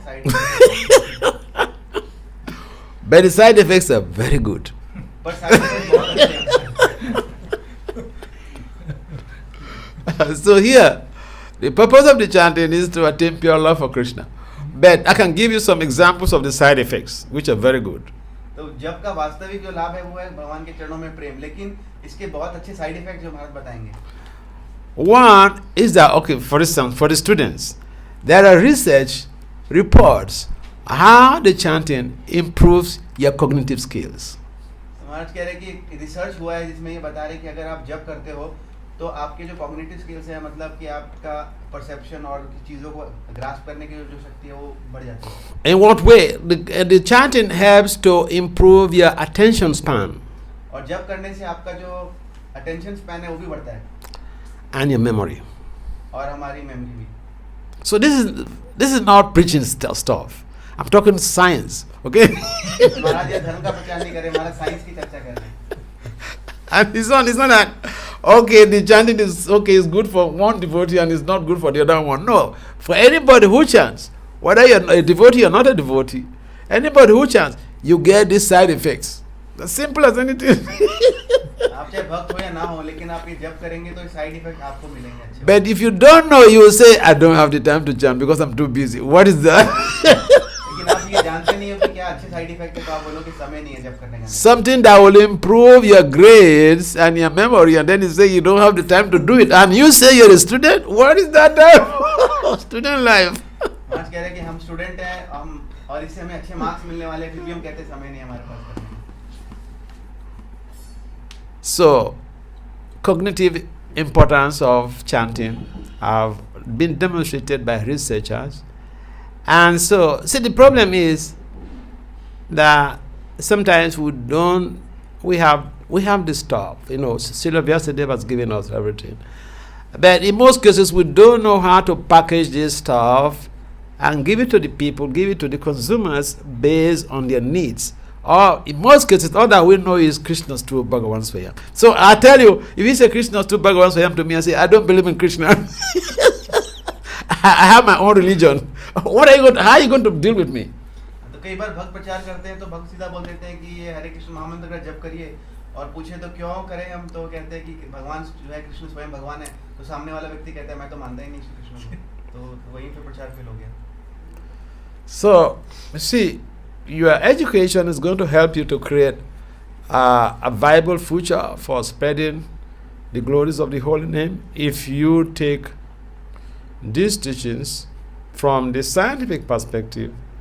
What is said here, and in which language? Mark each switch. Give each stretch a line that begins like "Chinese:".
English: Side effect. But the side effects are very good.
Hindi: पर side effect बहुत अच्छे हैं.
English: So here, the purpose of the chanting is to attain pure love for Krishna. But I can give you some examples of the side effects, which are very good.
Hindi: तो जप का वास्तविक जो लाभ है वो है भगवान के चरणों में प्रेम, लेकिन इसके बहुत अच्छे साइड इफेक्ट जो महाराज बताएंगे.
English: One is that, okay, for instance, for the students, there are research reports how the chanting improves your cognitive skills.
Hindi: महाराज कह रहे हैं कि रिसर्च हुआ है जिसमें ये बता रहे हैं कि अगर आप जप करते हो तो आपके जो कॉग्निटिव स्किल्स है, मतलब कि आपका परसेप्शन और चीज़ों को ग्रास्प करने की जो शक्ति है वो बढ़ जाती है.
English: In what way? The chanting helps to improve your attention span
Hindi: और जप करने से आपका जो अटेंशन स्पैन है वो भी बढ़ता है.
English: and your memory.
Hindi: और हमारी मेमोरी भी.
English: So this is not preaching stuff. I'm talking science, okay?
Hindi: महाराज ये धर्म का प्रचार नहीं करे, महाराज साइंस की चर्चा कर रहे हैं.
English: And it's not that, okay, the chanting is okay, it's good for one devotee and it's not good for the other one. No. For anybody who chants, whether you're a devotee or not a devotee, anybody who chants, you get these side effects. As simple as anything.
Hindi: आप चाहे भक्त हो या ना हो, लेकिन आप ये जब करेंगे तो साइड इफेक्ट आपको मिलेंगे अच्छे.
English: But if you don't know, you will say, I don't have the time to chant because I'm too busy. What is that?
Hindi: लेकिन आप ये जानते नहीं हो कि क्या अच्छे साइड इफेक्ट है, तो आप बोलो कि समय नहीं है जब करने का.
English: Something that will improve your grades and your memory, and then you say you don't have the time to do it, and you say you're a student. What is that? Student life.
Hindi: आज कह रहे हैं कि हम student हैं, हम और इससे हमें अच्छे मार्क्स मिलने वाले हैं, फिर भी हम कहते हैं समय नहीं है हमारे पास करने का.
English: So, cognitive importance of chanting have been demonstrated by researchers. And so, see, the problem is that sometimes we have this stuff, Srila Vasudeva has given us everything. But in most cases, we don't know how to package this stuff and give it to the people, give it to the consumers based on their needs. Or in most cases, all that we know is Krishna's true Bhagavan Swayam. So I tell you, if you say Krishna's true Bhagavan Swayam to me, I say, I don't believe in Krishna. I have my own religion. How are you going to deal with me?
Hindi: तो कई बार भक्त प्रचार करते हैं तो भक्त सीधा बोल देते हैं कि ये हरे कृष्ण महामंत्र का जप करिए, और पूछे तो क्यों करें, हम तो कहते हैं कि भगवान जो है कृष्ण स्वयं भगवान है. तो सामने वाला व्यक्ति कहता है मैं तो मानता ही नहीं श्री कृष्ण को. तो वहीं पे प्रचार फेल हो गया.
English: So, see, your education is going to help you to create a viable future for spreading the glories of the holy name if you take these teachings from the scientific perspective.